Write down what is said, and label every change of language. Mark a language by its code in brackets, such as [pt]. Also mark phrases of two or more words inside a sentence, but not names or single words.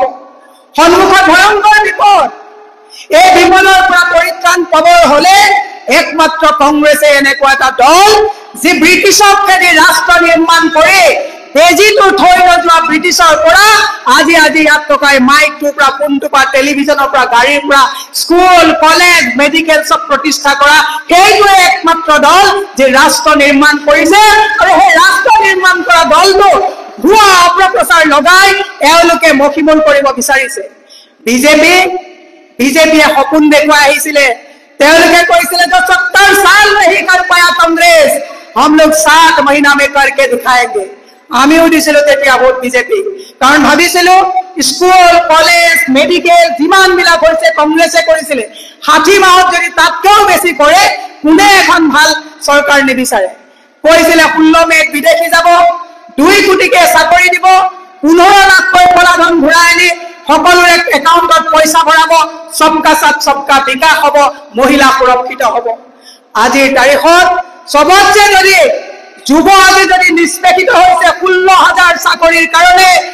[as] সন্মুখত ভয়ংকৰ বিপদ, এই বিপদৰ পৰা পৰিত্ৰাণ পাবৰ হলে একমাত্ৰ কংগ্ৰেছে এনেকুৱা এটা দল যি ব্ৰিটিছক খেদি ৰাষ্ট্ৰ নিৰ্মাণ কৰি বেজিটো থৈ নোযোৱা ব্ৰিটিছৰ পৰা আজি ইয়াত টকাই মাইকটোৰ পৰা ফোনটোৰ পৰা টেলিভিছনৰ পৰা গাড়ীৰ পৰা স্কুল কলেজ মেডিকেল চব প্ৰতিষ্ঠা কৰা সেইটোৱে একমাত্ৰ দল যি ৰাষ্ট্ৰ নিৰ্মাণ কৰিছে। আৰু সেই ৰাষ্ট্ৰ নিৰ্মাণ কৰা দলটো ভুৱা অপপ্ৰচাৰ লগাই এওঁলোকে মখিমূল কৰিব বিচাৰিছে। বিজেপিয়ে সপোন দেখুৱাই আহিছিলে, তেওঁলোকে কৈছিলে যে [hi] 70 साल नहीं कर पाया कांग्रेस, हम लोग 7 महीना में करके दिखाएंगे। [as] আমিও দিছিলো তেতিয়া ভোট বিজেপি, কাৰণ ভাবিছিলো স্কুল কলেজ মেডিকেল যিমান বিলাক হৈছে কংগ্ৰেছে কৰিছিলে 60 মাহত যদি তাতকেও বেছি কৰে কোনে এখন ভাল চৰকাৰ নিবিচাৰে কৈছিলে 16 মেত বিদেশী যাব 2 কোটিকে চাকৰি দিব 15 লাখকৈ কলাধন ঘূৰাই আনি সকলোৰে একাউণ্টত পইচা ভৰাব [hi] सबका साथ सबका विकास [as] হ'ব মহিলা সুৰক্ষিত হ'ব আজিৰ তাৰিখত সবতছে যদি যুৱ আজি যদি নিষ্পেষিত হৈছে 16,000 চাকৰিৰ কাৰণে